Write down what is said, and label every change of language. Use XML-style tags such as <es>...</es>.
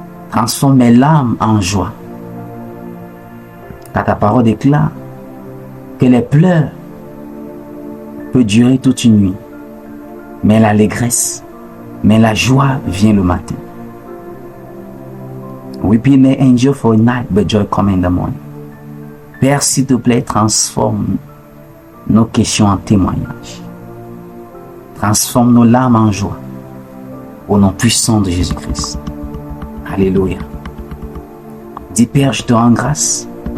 <fr>Transforme mes larmes en joie. Car ta parole déclare que les pleurs peuvent durer toute une nuit, mais l'allégresse, mais la joie vient le matin.</fr> <en>Weeping may endure for a night, but joy comes in the morning.</en> <fr>Père, s'il te plaît, transforme nos questions en témoignages. Transforme nos larmes en joie. Au nom puissant de Jésus-Christ. Alléluia. Dis, Père, je te rends grâce.</fr>